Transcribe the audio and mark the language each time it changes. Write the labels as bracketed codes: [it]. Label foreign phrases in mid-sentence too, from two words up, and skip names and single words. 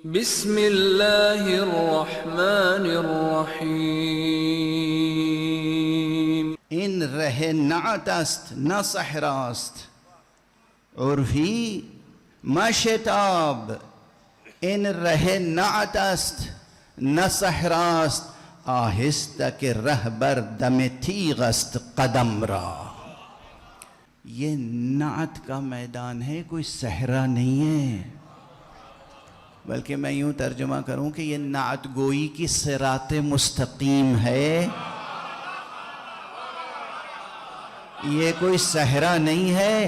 [ar] بسم اللہ الرحمن الرحیم. [fa] این ره نعت است نه صحراست، عرفی مشتاب. این ره نعت است نه صحراست، آہستہ کہ رہبر دم تیغ است قدم را. [ur] یہ نعت کا میدان ہے، کوئی صحرا نہیں ہے. بلکہ میں یوں ترجمہ کروں کہ یہ نعت گوئی کی صراط مستقیم ہے، یہ کوئی صحرا نہیں ہے.